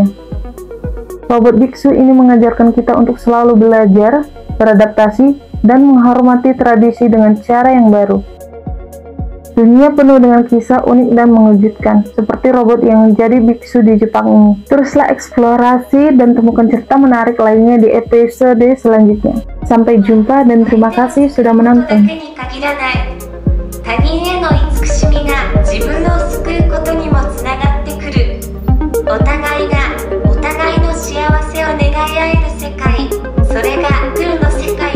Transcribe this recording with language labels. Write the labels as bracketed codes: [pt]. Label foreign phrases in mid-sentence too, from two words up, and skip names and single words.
[id] Robot biksu ini mengajarkan kita untuk selalu belajar, beradaptasi, dan menghormati tradisi dengan cara yang baru. Dunia penuh dengan kisah unik dan mengejutkan, seperti robot yang menjadi biksu di Jepang ini. Teruslah eksplorasi dan temukan cerita menarik lainnya di episode selanjutnya. Sampai jumpa dan terima kasih sudah menonton. [ja] 他人への慈しみが自分を救うことにもつながってくる。お互いがお互いの幸せを願い合える世界、それが空の世界。